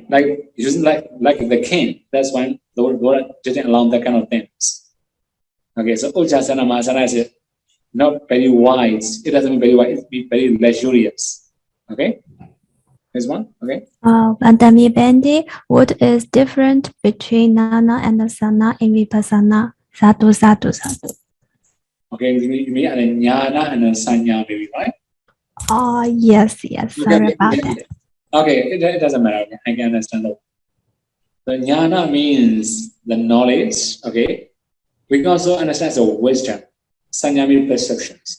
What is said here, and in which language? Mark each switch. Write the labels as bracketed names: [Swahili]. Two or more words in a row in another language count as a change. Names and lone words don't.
[English] Like using like the king. That's why the Lord didn't allow that kind of things. Okay, so [Pali] Ujjasana Mahasana [English] is not very wise. It doesn't mean very wise. It means very luxurious. Okay, this one. Okay. [Pali] Bandami Bandi, [English] what is different between Nana and Sana in Vipassana? [Pali] Sadhu, sadhu, sadhu. [English] Okay, you mean and Jnana and Sanya maybe, right? Yes. Sorry about that. Okay, it doesn't matter. Okay, I can understand that. The Jnana means the knowledge. Okay, we can also understand the wisdom. Sanya means perceptions.